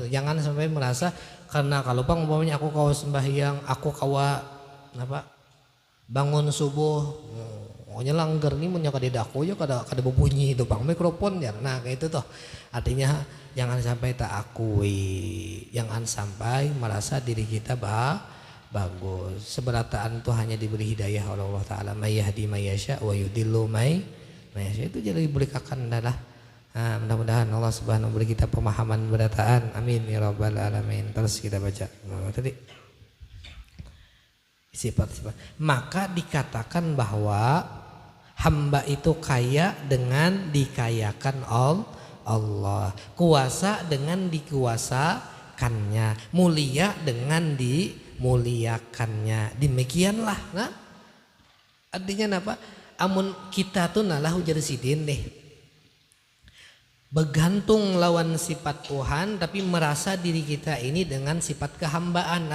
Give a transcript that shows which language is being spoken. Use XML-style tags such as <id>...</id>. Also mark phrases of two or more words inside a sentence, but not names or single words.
<bjn>Jangan sampai merasa karena kalau bang umpamanya aku kawa sembahyang, aku kawa apa bangun subuh, langgar nih punya kadidaku ya kada berbunyi itu bang mikrofon ya. Nah kayak itu tuh artinya jangan sampai tak akui, jangan sampai merasa diri kita bagus. Seberataan tuh hanya diberi hidayah oleh Allah Ta'ala.</bjn> <ar>من يهدي من يشاء ويضل من يشاء.</ar> <bjn>Itu jadi diberikan adalah. Nah, mudah-mudahan Allah Subhanahu beri kita pemahaman berataan.</bjn> <ar>آمين يا رب العالمين.</ar> <bjn>Terus kita baca. Tadi sifat-sifat. Maka dikatakan bahwa hamba itu kaya dengan dikayakan Allah. Kuasa dengan dikuasakannya. Mulia dengan dimuliakannya. Demikianlah. Nah, artinya apa? Amun kita tuh nalah ujar sidin deh. Bergantung lawan sifat Tuhan tapi merasa diri kita ini dengan sifat kehambaan.</bjn>